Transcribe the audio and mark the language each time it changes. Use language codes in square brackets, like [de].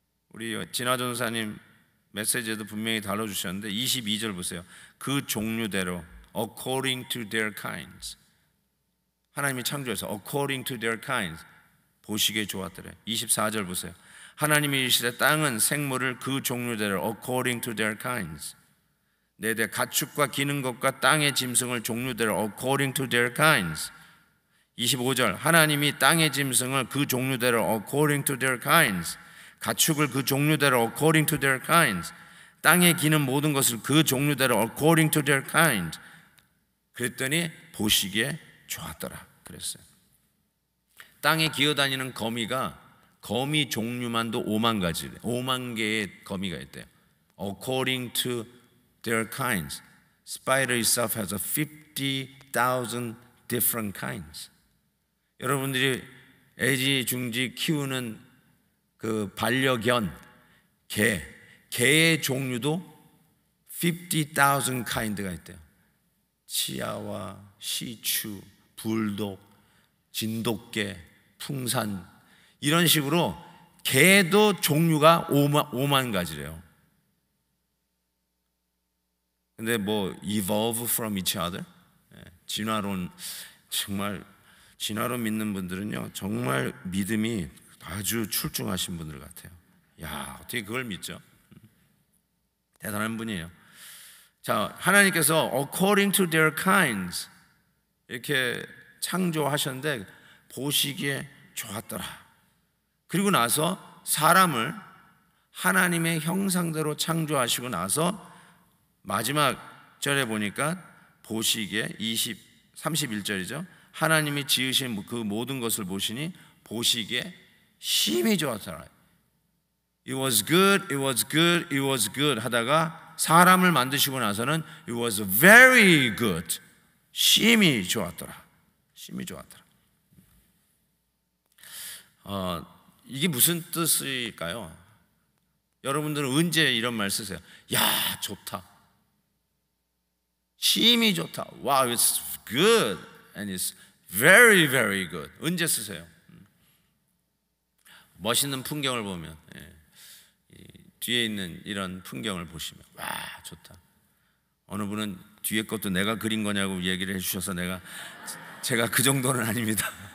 [ko] 우리 진화 전사님 메시지에도 분명히 다뤄주셨는데 22절 보세요. 그 종류대로 according to their kinds, 하나님이 창조해서 according to their kinds 보시기에 좋았더래. 24절 보세요. 하나님이 이르시되 땅은 생물을 그 종류대로 according to their kinds, 내대 가축과 기는 것과 땅의 짐승을 종류대로 according to their kinds. 25절 하나님이 땅의 짐승을 그 종류대로 according to their kinds, 가축을 그 종류대로 according to their kinds, 땅에 기는 모든 것을 그 종류대로 according to their kinds. 그랬더니 보시기에 좋았더라 그랬어요. 땅에 기어다니는 거미 종류만도 5만 가지, 5만 개의 거미가 있대요. [en] According to their kinds, spider itself has 50,000 different kinds. [ko] 여러분들이 애지중지 키우는 그 반려견 개의 종류도 50,000 kind가 있대요. 치아와, 시추, 불독, 진돗개, 풍산, 이런 식으로 개도 종류가 5만 가지래요. [en] 근데 뭐 evolve from each other? [ko] 진화론, 정말 진화론 믿는 분들은요 정말 믿음이 아주 출중하신 분들 같아요. 야, 어떻게 그걸 믿죠? 대단한 분이에요. 자, 하나님께서 according to their kinds 이렇게 창조하셨는데 보시기에 좋았더라. 그리고 나서 사람을 하나님의 형상대로 창조하시고 나서 마지막 절에 보니까 보시기에 31절이죠. 하나님이 지으신 그 모든 것을 보시니 보시기에 심히 좋았더라. [en] It was good, it was good, it was good 하다가 사람을 만드시고 나서는 it was very good. [ko] 심히 좋았더라. 심히 좋았더라. 이게 무슨 뜻일까요? 여러분들은 언제 이런 말 쓰세요? 야, 좋다. 심히 좋다. [en] Wow, it's good and it's very, very good. [ko] 언제 쓰세요? 멋있는 풍경을 보면, 뒤에 있는 이런 풍경을 보시면 와, 좋다. 어느 분은 뒤에 것도 내가 그린 거냐고 얘기를 해주셔서 제가 그 정도는 아닙니다.